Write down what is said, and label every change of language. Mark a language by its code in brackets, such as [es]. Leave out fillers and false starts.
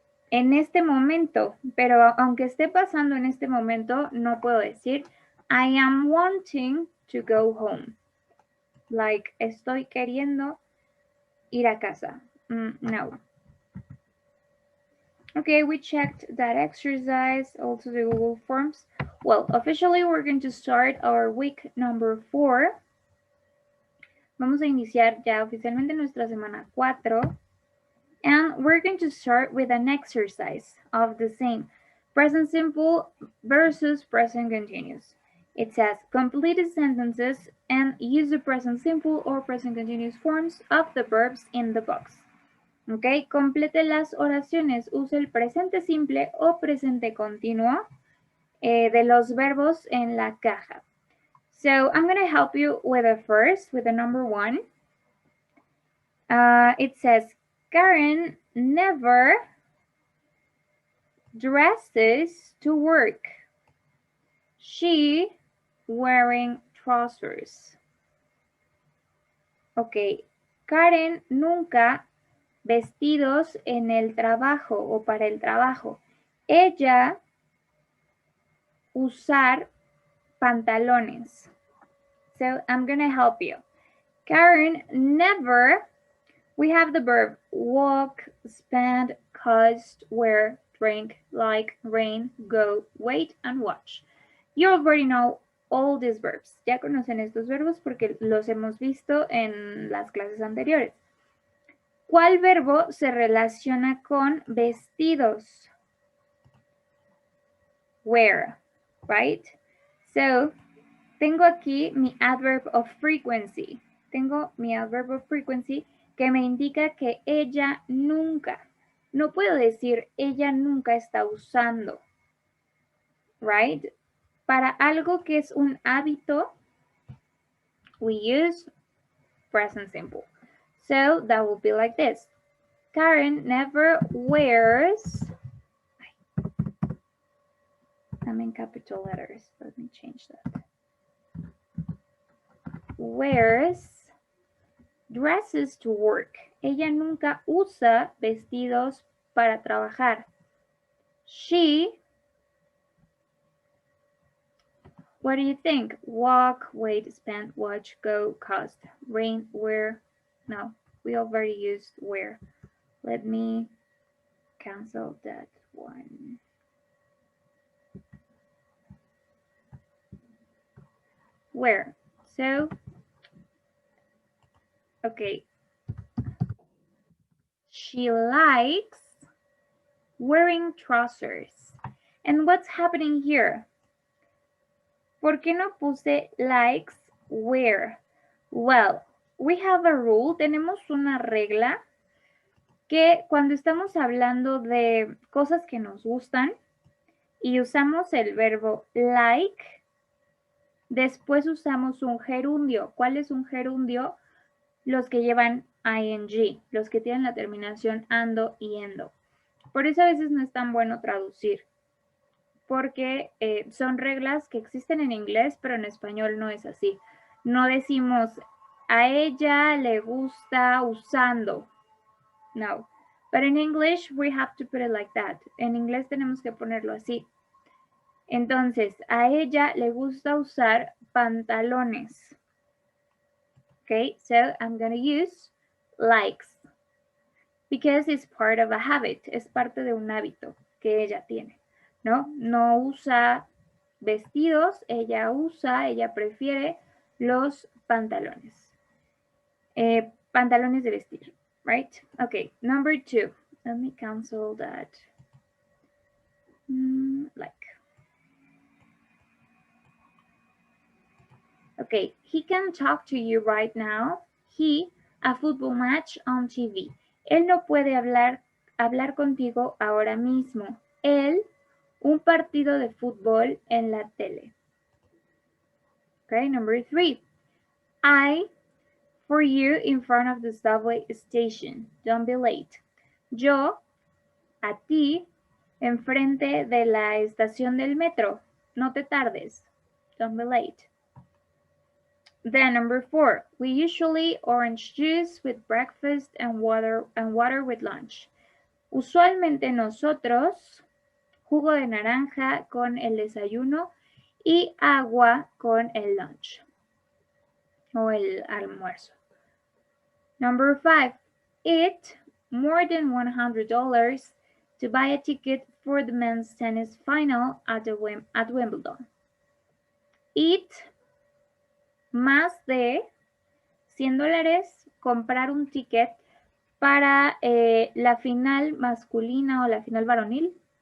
[es] En este momento, pero aunque esté pasando en este momento, no puedo decir [en] I am wanting to go home. [es] Like, estoy queriendo ir a casa. No. [en] Okay, we checked that exercise, also the Google Forms. Well, officially we're going to start our week number 4. [es] Vamos a iniciar ya oficialmente nuestra semana 4. [en] And we're going to start with an exercise of the same. Present simple versus present continuous. It says complete the sentences and use the present simple or present continuous forms of the verbs in the box. [es] Ok, complete las oraciones. Use el presente simple o presente continuo de los verbos en la caja. [en] So I'm going to help you with the first, with the number 1. It says, Karen never dresses to work. She wearing trousers. [es] Ok, Karen nunca vestidos en el trabajo o para el trabajo. Ella usar pantalones. [en] So I'm going to help you. Karen never, we have the verb walk, spend, cost, wear, drink, like, rain, go, wait, and watch. You already know all these verbs. [es] Ya conocen estos verbos porque los hemos visto en las clases anteriores. ¿Cuál verbo se relaciona con vestidos? [en] Wear, right? So, [es] tengo aquí mi [en] adverb of frequency. [es] Tengo mi adverb of frequency que me indica que ella nunca. No puedo decir ella nunca está usando, right? Para algo que es un hábito, [en] we use present simple. So that will be like this. Karen never wears, I'm in capital letters, let me change that. Wears dresses to work. [es] Ella nunca usa vestidos para trabajar. She [en] What do you think? Walk, wait, spend, watch, go, cost, rain, wear. No, we already used wear. Let me cancel that one. Where? So, okay. She likes wearing trousers. And what's happening here? [es] ¿Por qué no puse likes wear? [en] Well, we have a rule. [es] Tenemos una regla que cuando estamos hablando de cosas que nos gustan y usamos el verbo like, después usamos un gerundio. ¿Cuál es un gerundio? Los que llevan ing, los que tienen la terminación ando y endo. Por eso a veces no es tan bueno traducir, porque son reglas que existen en inglés, pero en español no es así. No decimos a ella le gusta usando. No. [en] But in English we have to put it like that. [es] En inglés tenemos que ponerlo así. Entonces, a ella le gusta usar pantalones. [en] Okay, so I'm going to use likes because it's part of a habit. [es] Es parte de un hábito que ella tiene, ¿no? No usa vestidos, ella prefiere los pantalones. Pantalones de vestir, [en] right? Okay, number 2. Let me cancel that. Like. Okay, he can talk to you right now. He, a football match on TV. [es] Él no puede hablar contigo ahora mismo. Él, un partido de fútbol en la tele. [en] Okay, number 3. I, for you in front of the subway station. Don't be late. [es] Yo, a ti, enfrente de la estación del metro. No te tardes. [en] Don't be late. Then number 4, we usually orange juice with breakfast and water with lunch. [es] Usualmente nosotros jugo de naranja con el desayuno y agua con el lunch o el almuerzo. [en] Number 5, it more than $100 to buy a ticket for the men's tennis final at Wimbledon. [es] It más de $100 comprar un ticket para la final masculina o la final varonil.